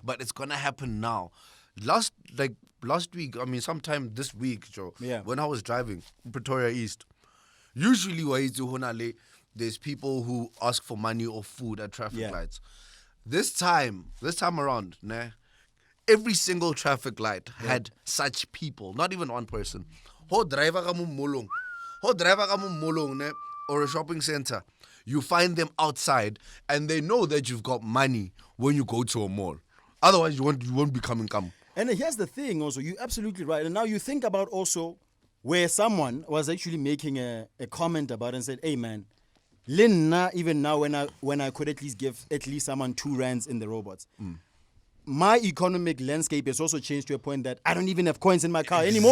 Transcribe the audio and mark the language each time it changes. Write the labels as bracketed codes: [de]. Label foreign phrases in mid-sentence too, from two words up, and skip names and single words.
[en] But it's gonna happen now. Last week, sometime this week, Joe, when I was driving Pretoria East, usually there's people who ask for money or food at traffic lights. This time around, every single traffic light had such people, not even one person. [st] Ho driver ka mo molong, [en] or a shopping center, you find them outside and they know that you've got money when you go to a mall. Otherwise, you won't be coming. And here's the thing also, you're absolutely right. And now you think about also where someone was actually making a comment about it and said, hey man, Linna, even now when I could at least give someone 2 rands in the robots, my economic landscape has also changed to a point that I don't even have coins in my car anymore.